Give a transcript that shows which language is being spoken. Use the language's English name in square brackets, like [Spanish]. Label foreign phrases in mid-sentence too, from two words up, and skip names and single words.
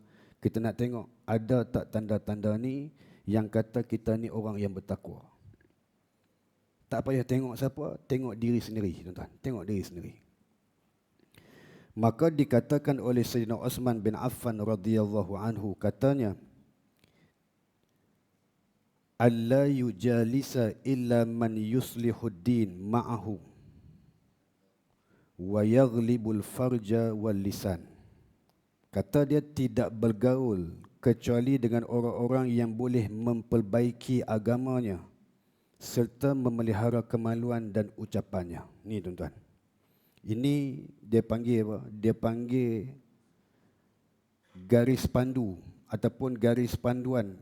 [Malay] Kita nak tengok ada tak tanda-tanda ni yang kata kita ni orang yang bertakwa. Tak payah tengok siapa, tengok diri sendiri, tuan-tuan. Tengok diri sendiri. Maka dikatakan oleh Sayyidina Uthman bin Affan [Arabic] رضي الله عنه, [Malay] katanya, [Arabic] ألا يجالس إلا من يصلح الدين معه ويغلب الفرج واللسان. [Malay] Kata dia tidak bergaul kecuali dengan orang-orang yang boleh memperbaiki agamanya serta memelihara kemaluan dan ucapannya. Ni tuan-tuan. Ini dia panggil apa? Dia panggil garis pandu ataupun garis panduan.